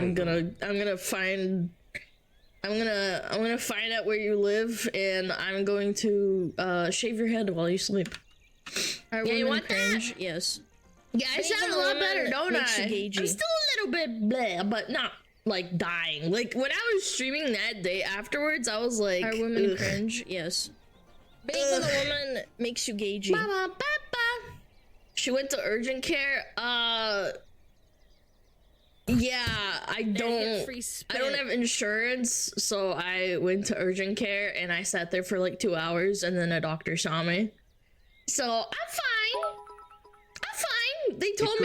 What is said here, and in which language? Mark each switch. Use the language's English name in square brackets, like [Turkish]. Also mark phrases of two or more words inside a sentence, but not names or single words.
[English] I'm gonna find out where you live, and I'm going to shave your head while you sleep. Are Yeah, you women want cringe? that? Yes. Yeah, I Being sound a a lot woman better, don't makes I? you gagey. I'm still a little bit bleh, but not like dying. Like when I was streaming that day afterwards, I was like, Are women ugh. cringe? Yes. Being Ugh. a woman makes you gagey. Ba, ba, ba, ba. She went to urgent care. Yeah, I There, you get don't. free spit. I don't have insurance, so I went to urgent care and I sat there for like 2 hours, and then a doctor saw me. So I'm fine. I'm fine. They told